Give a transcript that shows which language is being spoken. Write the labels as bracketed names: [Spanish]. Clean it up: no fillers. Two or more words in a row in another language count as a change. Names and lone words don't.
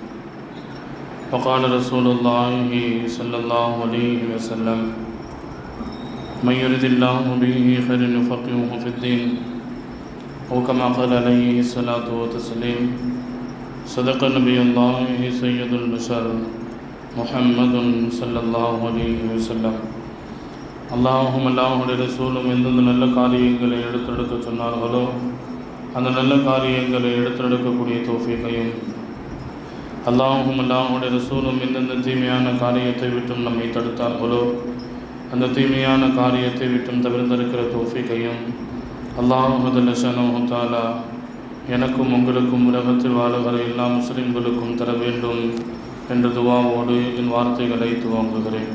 [Arabic] وقال رسول الله صلى الله عليه وسلم: من يرد الله به خيرا يفقهه في الدين أو كما قال عليه الصلاة والتسليم. صدق نبي الله سيد البشر محمد صلى الله عليه وسلم. [Tamil] அல்லாஹும் அல்லாஹுடைய ரசூலும் எந்தெந்த நல்ல காரியங்களை எடுத்தெடுக்க சொன்னார்களோ அந்த நல்ல காரியங்களை எடுத்தெடுக்கக்கூடிய தௌஃபீக்கையும், அல்லாஹும் அல்லாஹுடைய ரசூலும் எந்தெந்த தீமையான காரியத்தை விட்டும் நம்மை தடுத்தார்களோ அந்த தீமையான காரியத்தை விட்டும் தவிர்த்திருக்கிற தௌஃபீக்கையும் [Arabic] الله جل شأنه تعالى [Tamil] எனக்கும் உங்களுக்கும் உலகத்தில் வாழுகிற எல்லா முஸ்லிம்களுக்கும் தர வேண்டும் என்ற துவாவோடு என் வார்த்தைகளை துவங்குகிறேன்.